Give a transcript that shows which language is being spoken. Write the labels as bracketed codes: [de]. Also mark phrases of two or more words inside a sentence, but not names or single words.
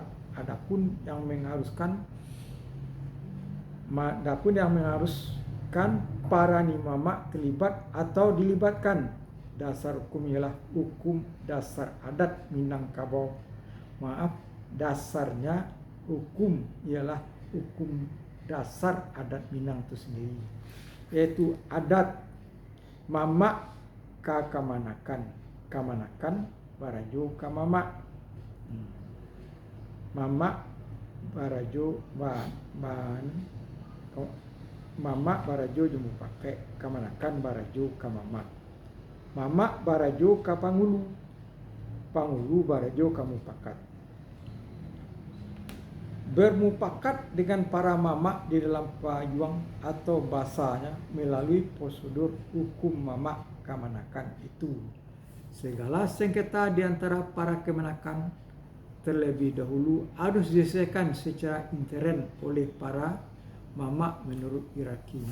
[id] Adapun yang mengharuskan para Nimak terlibat atau dilibatkan. Dasar hukum ialah hukum dasar adat Minangkabau. Dasarnya hukum ialah hukum dasar adat Minang itu sendiri, yaitu adat [min] Mamak kamanakan barajo kamamak, mamak barajo mamak barajo jemu pakai, kamanakan barajo kamamak, mamak barajo kapangulu, pangulu barajo kamupakat. [id] Bermupakat dengan para mamak di dalam payung atau bahasanya melalui prosedur hukum [min] mamak kamanakan [id] itu. Segala sengketa di antara para kemenakan terlebih dahulu harus diselesaikan secara intern oleh para mamak menurut hierarkinya.